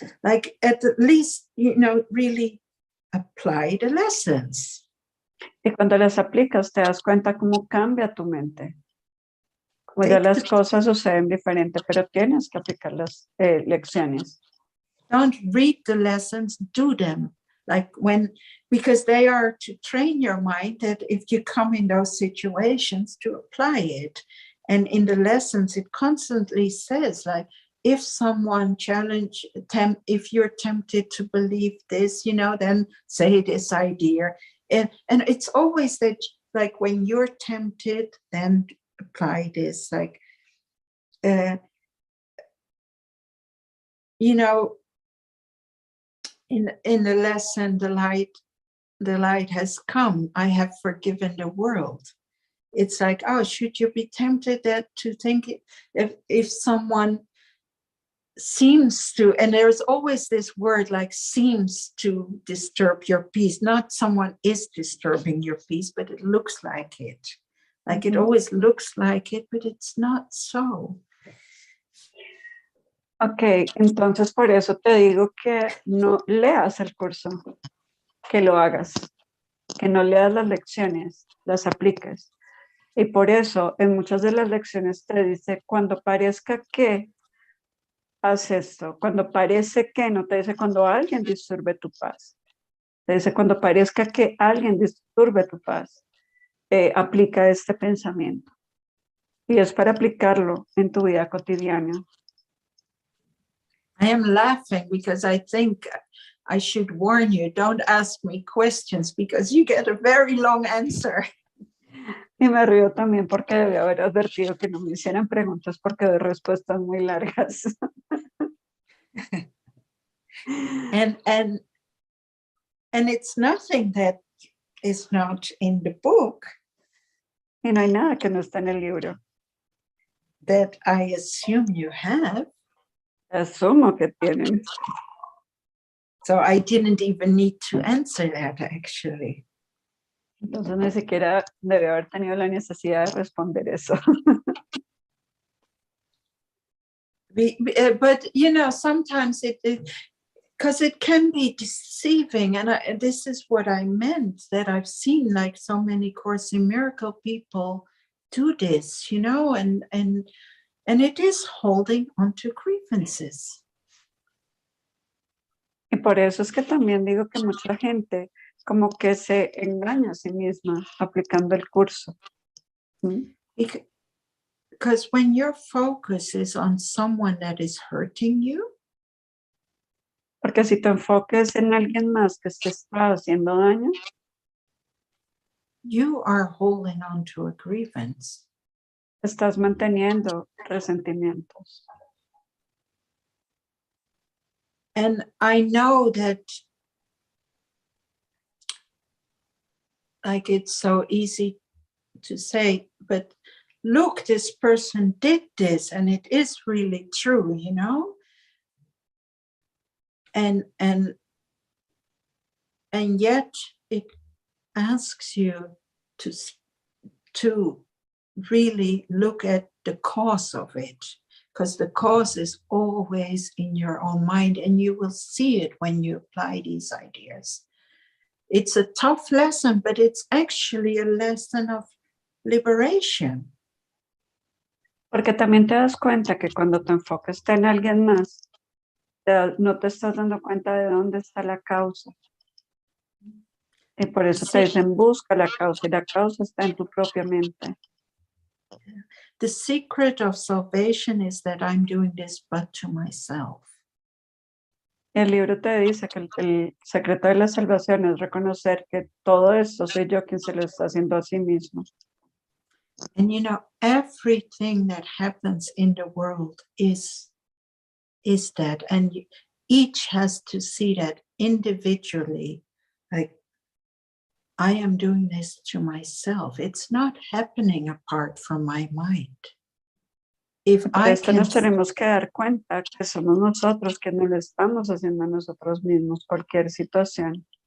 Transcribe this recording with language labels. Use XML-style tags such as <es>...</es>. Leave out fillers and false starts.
<en>like at least, really apply the lessons. Y cuando las aplicas, te das cuenta cómo cambia tu mente. Como ya las cosas suceden diferente, pero tienes que aplicar las lecciones. Don't read the lessons, do them. Like because they are to train your mind that if you come in those situations to apply it. And in the lessons, it constantly says, like, if someone if you're tempted to believe this, then say this idea. And it's always that, like, when you're tempted, then apply this. Like, in the lesson, the light has come. I have forgiven the world. It's like, oh, should you be tempted to think if someone seems to, and there's always this word like seems to disturb your peace. Not someone is disturbing your peace, but it looks like it. Like it always looks like it, but it's not so.</en> <es>Ok, entonces por eso te digo que no leas el curso, que lo hagas, que no leas las lecciones, las apliques. Y por eso en muchas de las lecciones te dice, cuando parezca que haz esto, cuando parece que, no te dice cuando alguien disturbe tu paz. Te dice cuando parezca que alguien disturbe tu paz, aplica este pensamiento. Y es para aplicarlo en tu vida cotidiana.</es> <en>I am laughing because I think I should warn you, don't ask me questions because you get a very long answer.</en> <es>Y me río también porque debí haber advertido que no me hicieran preguntas porque doy respuestas muy largas.</es> <en>And it's nothing that is not in the book.</en> <es>Y no hay nada que no está en el libro.</es> <en>That I assume you have.</en> <es>Asumo que tienen.</es> <en>So I didn't even need to answer that actually.</en> <es>Entonces ni siquiera debe haber tenido la necesidad de responder eso.</es> <en>But sometimes because it can be deceiving, and this is what I meant, that I've seen like so many Course in Miracle people do this, and it is holding onto grievances.</en> <es>Y por eso es que también digo que mucha gente como que se engaña a sí misma aplicando el curso.</es> <en>Because when your focus is on someone that is hurting you,</en> <es>porque si tu enfoque es en alguien más que te está haciendo daño,</es> <en>you are holding on to a grievance.</en> <es>Estás manteniendo resentimientos.</es> <en>And I know that, like, it's so easy to say, but look, this person did this, and it is really true, And yet it asks you to really look at the cause of it, because the cause is always in your own mind, and you will see it when you apply these ideas. It's a tough lesson, but it's actually a lesson of liberation.</en> <es>Porque también te das cuenta que cuando tu enfoque está en alguien más, no te estás dando cuenta de dónde está la causa. Y por eso te dicen, busca la causa, y la causa está en tu propia mente.</es> <en>The secret of salvation is that I'm doing this but to myself.</en> <es>El libro te dice que el secreto de la salvación es reconocer que todo esto soy yo quien se lo está haciendo a sí mismo.</es> <en>And everything that happens in the world is that, and each has to see that individually, like, I am doing this to myself. It's not happening apart from my mind.</en> <es>Por esto nos tenemos que dar cuenta que somos nosotros que no lo estamos haciendo a nosotros mismos, cualquier situación.</es>